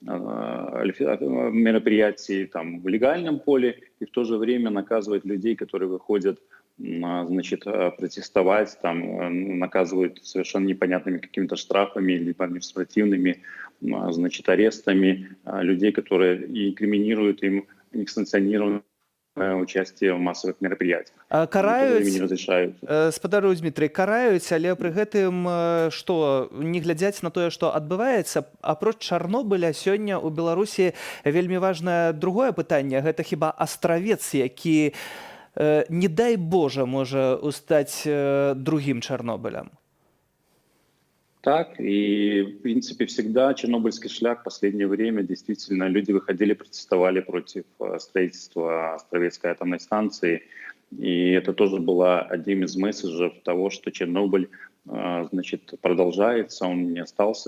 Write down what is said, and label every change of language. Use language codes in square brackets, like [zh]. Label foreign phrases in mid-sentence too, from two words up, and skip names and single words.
[ru] мероприятий в легальном поле, и в то же время наказывают людей, которые выходят, значит, протестовать, наказывают совершенно непонятными какими-то штрафами либо административными, значит, арестами людей, которые и инкриминируют им несанкционированное участие в массовых мероприятиях. [be] Караюць, спадару Дзмітрый, караюць, але пры гэтым што, не глядзяць на тое, што адбываецца. Апроч Чарнобыля сёння ў Беларусі вельмі важнае другое пытанне. Гэта хіба Астравец, які, не дай Божа, можа стаць другім Чарнобылем? [ru] Так, и, в принципе, всегда Чернобыльский шлях в последнее время действительно люди выходили, протестовали против строительства Островецкой атомной станции. И это тоже было одним из месседжей того, что Чернобыль, значит, продолжается, он не остался.